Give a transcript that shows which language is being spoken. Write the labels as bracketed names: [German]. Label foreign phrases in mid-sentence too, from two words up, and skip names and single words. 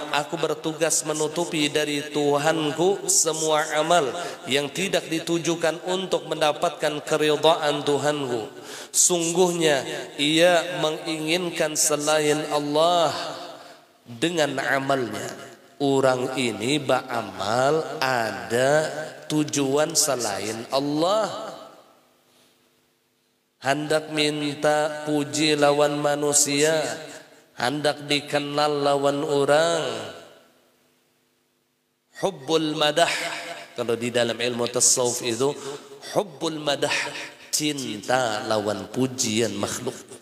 [Indonesian] Aku bertugas menutupi dari Tuhanku semua amal yang tidak ditujukan untuk mendapatkan keridhaan Tuhanku. Sungguhnya ia menginginkan selain Allah dengan amalnya. Orang ini beramal ada tujuan selain Allah. [Banjar] Hendak minta puji lawan manusia, hendak dikenal lawan orang. [Arabic] حب المدح, [Banjar] kalau di dalam ilmu tasawuf itu [Arabic] حب المدح, [Banjar] cinta lawan pujian makhluk.